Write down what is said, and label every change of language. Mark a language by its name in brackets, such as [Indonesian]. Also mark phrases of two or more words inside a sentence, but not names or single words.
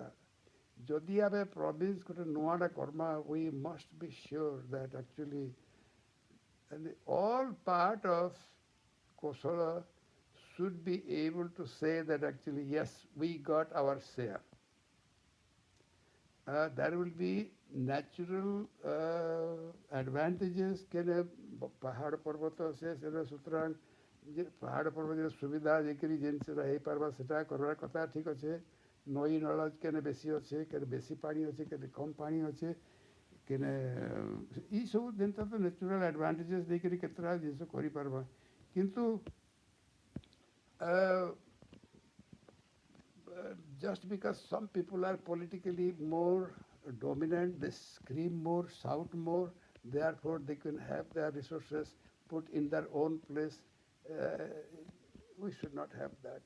[Sambalpuri] ଯଦି ଆମେ province ଗୋଟେ ନୂଆଟା କର୍ମା [English] we must be sure that actually and all part of Kosala should be able to say that actually yes we got our share. There will be natural advantages [Sambalpuri] କେନେ ପାହାଡ଼ ପର୍ବତ ସେ ସୁତରାଂ ଯେ ପାହାଡ଼ ପର୍ବତରେ ସୁବିଧା ଯେକିରି ଜିନିଷଟା ହେଇପାରବା ସେଟା କରବାର କଥା ଠିକ୍ ଅଛେ. ନଈ ନଳ କେନେ ବେଶୀ ଅଛେ କେନେ ବେଶୀ ପାଣି ଅଛେ କେନେ କମ୍ ପାଣି ଅଛେ କେନେ ଏଇସବୁ ଜିନିଷ ତ [English] natural advantages [Sambalpuri] ଦେଇକରି କେତେଟା ଜିନିଷ କରିପାରବା କିନ୍ତୁ [English] just because some people are politically more dominant, they scream more, shout more, therefore they can have their resources put in their own place. We should not have that.